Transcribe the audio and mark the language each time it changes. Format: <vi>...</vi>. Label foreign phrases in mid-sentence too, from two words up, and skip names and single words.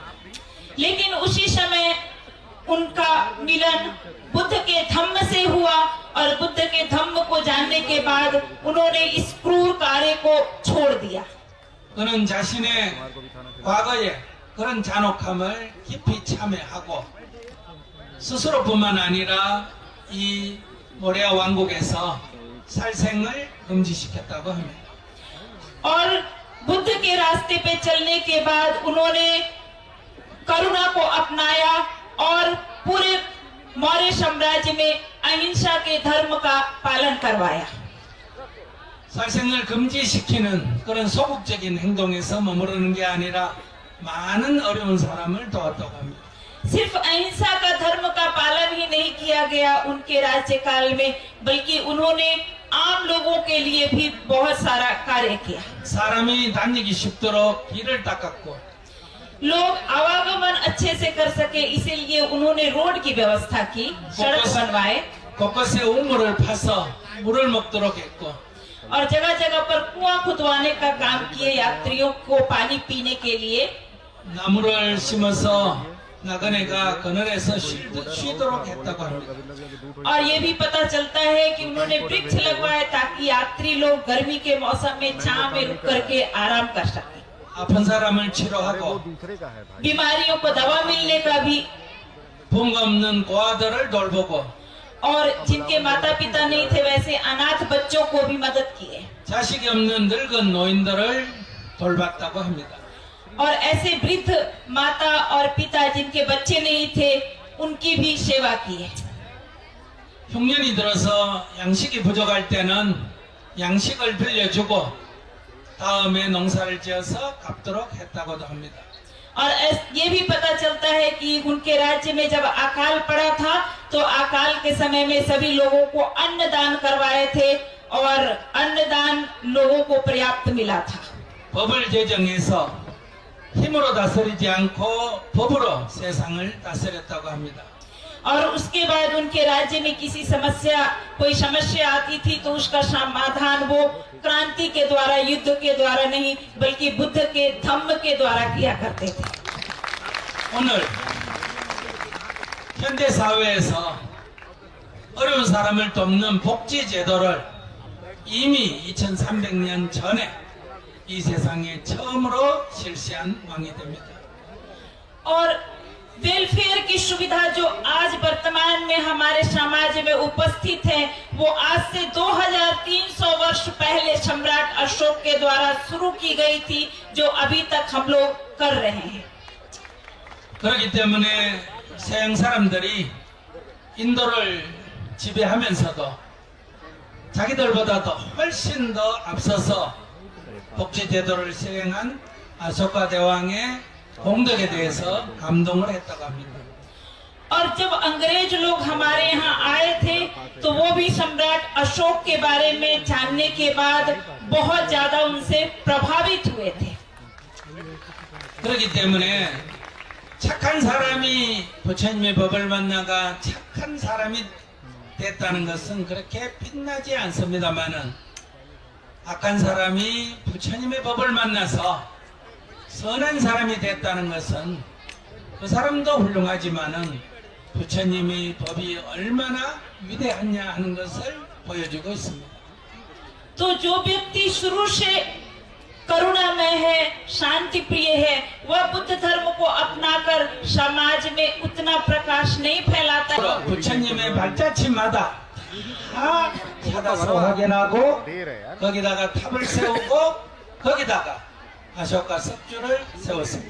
<hi>लेकिन उसी समय उनका मिलन बुद्ध के धम्म से हुआ और बुद्ध के धम्म को जानने के बाद उन्होंने इस क्रूर कार्य को छोड़ दिया।</hi> <ko>그는 자신의 과거의 그런 잔혹함을 깊이 참회하고 스스로뿐만 아니라 이 모레아 왕국에서 살생을 금지시켰다고 합니다.</ko> <hi>और बुद्ध के रास्ते पे चलने के बाद उन्होंने करुणा को अपनाया और पूरे मौर्य साम्राज्य में अहिंसा के धर्म का पालन करवाया।</hi> <ko>살생을 금지시키는 그런 소극적인 행동에서 머무르는 게 아니라 많은 어려운 사람을 도왔다고 합니다.</ko> <hi>सिर्फ अहिंसा का धर्म का पालन ही नहीं किया गया उनके राज्यकाल में, बल्कि उन्होंने आम लोगों के लिए भी बहुत सारा कार्य किया।</hi> <ko>사람이 다니기 쉽도록 길을 닦았고</ko> <hi>लोग आवागमन अच्छे से कर सके इसीलिए उन्होंने रोड की व्यवस्था की, सड़क बनवाए</hi> <ko>곳곳에 우물을 파서 물을 먹도록 했고</ko> <hi>और जगह जगह पर कुआं खुदवाने का काम किए यात्रियों को पानी पीने के लिए।</hi> <ko>나무를 심어서 나그네가 그늘에서 쉬도록 했다고 합니다.</ko> <hi>और ये भी पता चलता है कि उन्होंने वृक्ष लगवाए ताकि यात्री लोग गर्मी के मौसम में छांव में रुक करके आराम कर सके।</hi> <ko>아픈 사람을 치료하고</ko> <hi>बीमारियों को दवा मिलने का भी,</hi> <ko>부모가 없는 고아들을 돌보고</ko> <hi>और जिनके माता पिता नहीं थे वैसे अनाथ बच्चों को भी मदद किए</hi> <ko>자식이 없는 늙은 노인들을 돌봤다고 합니다.</ko> <hi>और ऐसे वृद्ध माता और पिता जिनके बच्चे नहीं थे उनकी भी सेवा की है।</hi> <ko>흉년이 들어서 양식이 부족할 때는 양식을 빌려주고 다음에 농사를 지어서 갚도록 했다고도 합니다.</ko> <hi>और ये भी पता चलता है कि उनके राज्य में जब अकाल पड़ा था तो अकाल के समय में सभी लोगों को अन्नदान करवाए थे और अन्नदान लोगों को पर्याप्त मिला था।</hi> <ko>법을 제정해서 힘으로 다스리지 않고 법으로 세상을 다스렸다고 합니다.</ko> <hi>और उसके बाद उनके राज्य में कोई समस्या आती थी तो उसका समाधान वो क्रांति के द्वारा, युद्ध के द्वारा नहीं बल्कि बुद्ध के धम्म के द्वारा किया करते थे।</hi> <ko>오늘 현대 사회에서 어려운 사람을 돕는 복지 제도를 이미 2300년 전에 이 세상에 처음으로 실시한 왕이 됩니다.</ko> <hi>और वेलफेयर की सुविधा जो आज वर्तमान में हमारे समाज में उपस्थित है वो आज से 2300 वर्ष पहले सम्राट अशोक के द्वारा शुरू की गई थी, जो अभी तक हम लोग कर रहे हैं।</hi> <ko>그렇기 때문에 서양 사람들이 인도를 지배하면서도 자기들보다도 훨씬 더 앞서서 복지 제도를 시행한 아쇼카 대왕의 공덕에 대해서 감동을 했다고 합니다.</ko> <hi>और जब अंग्रेज लोग हमारे यहाँ आए थे तो वो भी सम्राट अशोक के बारे में जानने के बाद बहुत ज्यादा उनसे प्रभावित हुए थे।</hi> <ko>그렇기 때문에 착한 사람이 부처님의 법을 만나가 착한 사람이 됐다는 것은 그렇게 빛나지 않습니다만은 악한 사람이 부처님의 법을 만나서 선한 사람이 됐다는 것은 그 사람도 훌륭하지만은 부처님의 법이 얼마나 위대하냐 하는 것을 보여주고 있습니다.</ko> <hi>तो जो व्यक्ति शुरू से करुणामय है, शांति प्रिय है, वह बुद्ध धर्म को अपनाकर समाज में उतना प्रकाश नहीं फैलाता है।</hi> <ko>부처님의 발자취마다 다 찾아서 확인하고 거기다가 탑을 세우고 거기다가 अशोका सप्चुरल सेवसम।</ko>